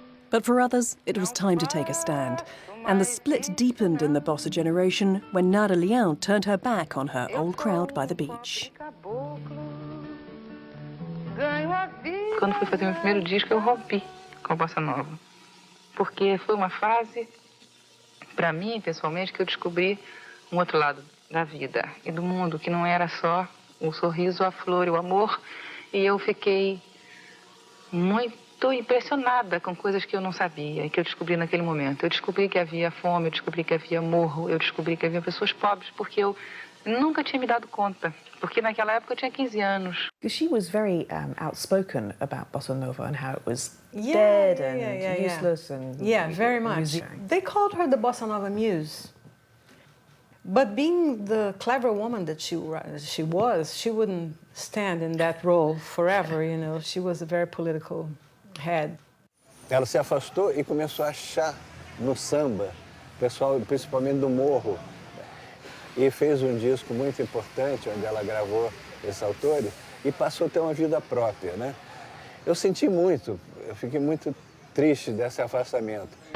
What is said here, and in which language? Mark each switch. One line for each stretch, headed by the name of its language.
English: But for others, it was time to take a stand. And the split deepened in the Bossa generation when Nada Leão turned her back on her old crowd by the beach.
Portuguese: Quando fui fazer meu primeiro disco, eu rompi com a Bossa Nova. Porque foi uma fase, para mim, pessoalmente, que eu descobri um outro lado da vida e do mundo, que não era só o sorriso, a flor e o amor. E eu fiquei muito impressionada com coisas que eu não sabia e que eu descobri naquele momento. Eu descobri que havia fome, eu descobri que havia morro, eu descobri que havia pessoas pobres, porque eu nunca tinha me dado conta. Porque naquela época eu tinha 15 anos.
English: She was very outspoken about Bossa Nova and how it was dead and useless. And very much. They called her the Bossa Nova muse. But being the clever woman that she was, she wouldn't stand in that role forever, you know. She was a very political head.
Portuguese: Ela se afastou e começou a achar no samba, pessoal, principalmente do morro, e fez um disco muito importante onde ela gravou esses autores e passou a ter uma vida própria, né? Eu senti muito, eu fiquei muito triste desse afastamento.